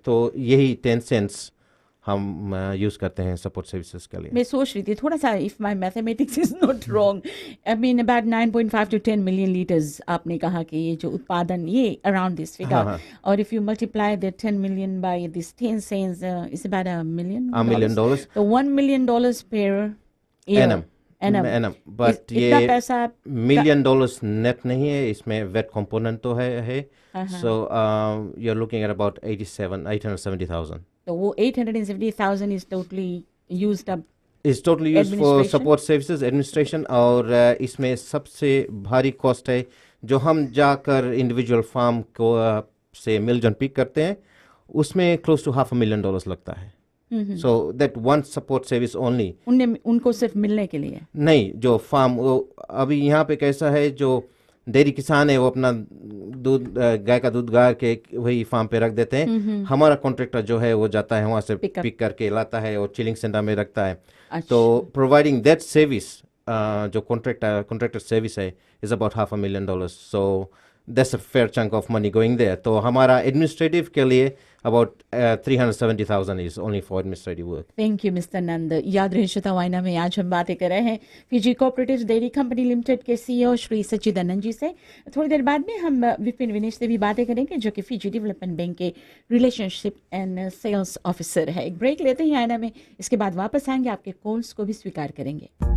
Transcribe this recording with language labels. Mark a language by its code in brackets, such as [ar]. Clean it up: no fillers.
[hi] तो यही 10 सेंट्स हम यूज़ करते हैं सपोर्ट सर्विसेज के लिए। मैं सोच रही थी थोड़ा सा, [en] if my mathematics is not wrong, I mean about 9.5 to 10 million litres [hi] आपने कहा कि ये जो उत्पादन, ये [en] Around this figure, और if you multiply the 10 million by this 10 cents, it's about $1 million। तो $1 million per year। Annum. [hi] But ये $1 million नेट नहीं है, इसमें वेट कंपोनेंट तो है। [en] So you are looking at about 870,000। तो वो 870,000 is totally used up, is totally used for support services, administration. [hi] और इसमें सबसे भारी कॉस्ट है जो हम जाकर इंडिविजुअल फार्म को से मिलजन पिक करते हैं, उसमें क्लोज टू $500,000 लगता है। [en] So that one support service only. [hi] उनको सिर्फ मिलने के लिए नहीं, जो फार्म, अभी यहाँ पे कैसा है, जो डेयरी किसान है वो अपना दूध, गाय का दूध गार के वही फार्म पे रख देते हैं। हमारा कॉन्ट्रैक्टर जो है वो जाता है वहाँ से पिक करके लाता है और चिलिंग सेंटर में रखता है। [en] तो providing that service, [hi] जो कॉन्ट्रैक्टर सर्विस है, [en] Is about $500,000। So that's a fair chunk of money going there. [hi] तो हमारा एडमिनिस्ट्रेटिव के लिए [en] about 370,000 is only for administrative work. Thank you mister Nand. [hi] याद रहे श्रोता, वाइना में आज हम बातें कर रहे हैं Fiji cooperative dairy company limited के सीईओ श्री सच्चिदानंद जी से। थोड़ी देर बाद में हम विपिन विनेश से भी बातें करेंगे, जो कि फिजी डेवलपमेंट बैंक के रिलेशनशिप एंड सेल्स ऑफिसर है। एक ब्रेक लेते हैं आईना में, इसके बाद वापस आएंगे, आपके कॉल्स को भी स्वीकार करेंगे।